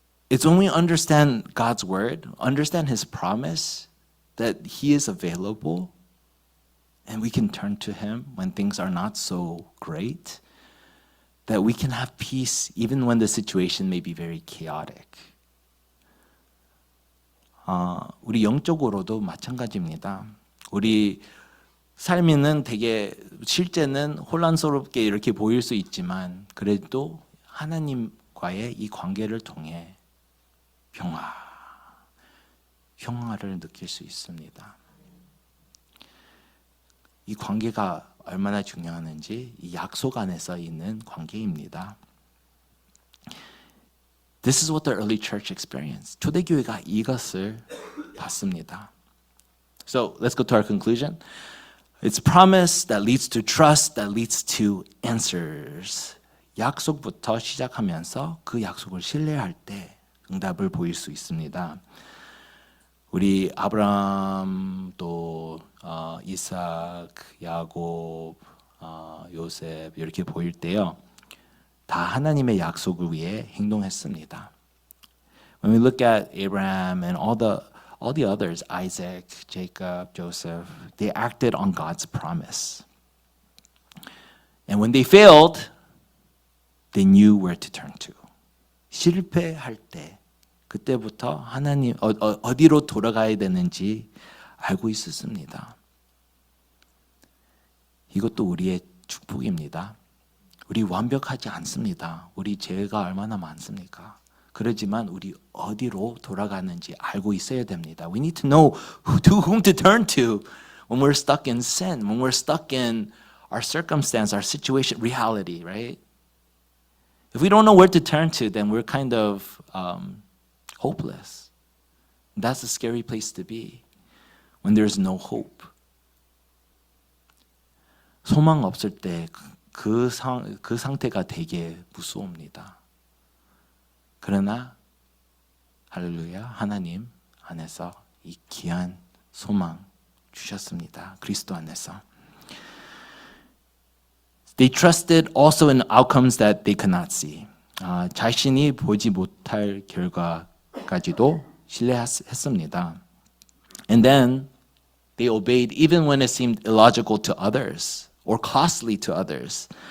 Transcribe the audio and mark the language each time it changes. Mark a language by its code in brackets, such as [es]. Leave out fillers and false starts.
[en] It's when we understand God's word, understand his promise, that he is available, and we can turn to him when things are not so great, that we can have peace even when the situation may be very chaotic. [ko] 우리 영적으로도 마찬가지입니다. 우리 삶에는 되게 실제는 혼란스럽게 이렇게 보일 수 있지만 그래도 하나님과의 이 관계를 통해 평화를 느낄 수 있습니다. 이 관계가 얼마나 중요한지 이 약속 안에서 있는 관계입니다. [en] This is what the early church experienced. [ko] 초대교회가 이것을 봤습니다. [en] So let's go to our conclusion. It's promise that leads to trust that leads to answers. [ko] 약속부터 시작하면서 그 약속을 신뢰할 때 응답을 보일 수 있습니다. 우리 아브라함 또 이삭, 야곱, 요셉 이렇게 보일 때요. 다 하나님의 약속을 위해 행동했습니다. [en] When we look at Abraham and all the others, Isaac, Jacob, Joseph, they acted on God's promise. And when they failed, they knew where to turn to. [ko] 실패할 때 그때부터 하나님 어디로 돌아가야 되는지 알고 있었습니다. 이것도 우리의 축복입니다. 우리 완벽하지 않습니다. 우리 죄가 얼마나 많습니까? 그러지만 우리 어디로 돌아가는지 알고 있어야 됩니다. [en] We need to know to whom to turn to when we're stuck in sin, when we're stuck in our circumstance, our situation, reality, right? If we don't know where to turn to, then we're kind of hopeless. That's a scary place to be when there's no hope. [ko] 소망 없을 때 그 상태가 되게 무서웁니다. 그러나 할렐루야 하나님 안에서 이 귀한 소망 주셨습니다. 그리스도 안에서. [en] They trusted also in outcomes that they could not see. [ko] 자신이 보지 못할 결과까지도 신뢰했습니다. [en] And then they obeyed even when it seemed illogical to others or costly to others.